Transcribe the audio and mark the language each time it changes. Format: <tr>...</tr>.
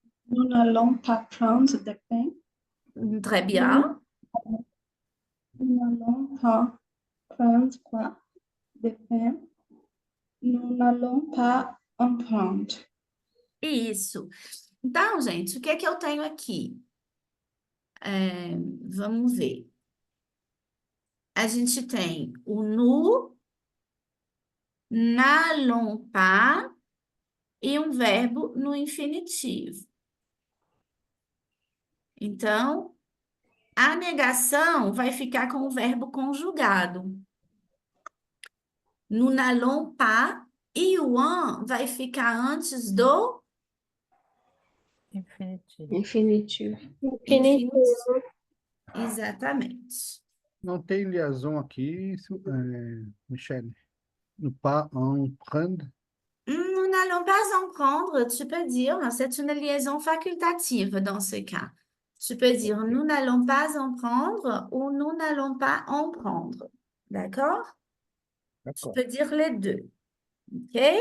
<fr>Nous n'allons pas prendre de pain. Très bien. Nous n'allons pas prendre quoi? De pain. Nous n'allons pas en prendre.</fr> <pt>Isso. Então, gente, o que é que eu tenho aqui? Vamos ver. A gente tem o</pt> <fr>nous n'allons pas</fr> <pt>e um verbo no infinitivo. Então, a negação vai ficar com o verbo conjugado.</pt> <fr>Nous n'allons pas</fr> <pt>e o an vai ficar antes do Infinitivo. Infinitivo. Infinitivo. Exatamente. Não tem liaison aqui, Michel.</pt> <fr>No pas en prendre. Nous n'allons pas en prendre, tu peux dire, c'est une liaison facultative dans ce cas. Tu peux dire nous n'allons pas en prendre ou nous n'allons pas en prendre. D'accord? Tu D'accord. peux dire les deux. OK?</fr>